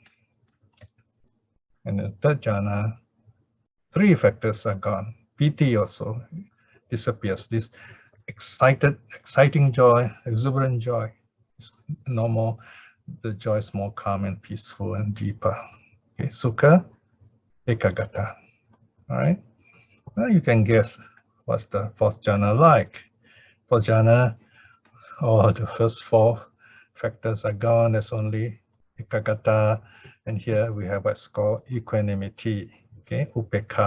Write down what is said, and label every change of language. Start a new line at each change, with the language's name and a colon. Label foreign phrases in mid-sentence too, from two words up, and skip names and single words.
English: And the third jhana, 3 factors are gone. Piti also disappears. This exciting joy, exuberant joy is no more. The joy is more calm and peaceful and deeper.
Pali: Okay, sukha, ekagata.
English: All right. Well, you can guess what's the 4th jhana like. 4th jhana, the first 4 factors are gone. There's only ekagata, and here we have what's called equanimity.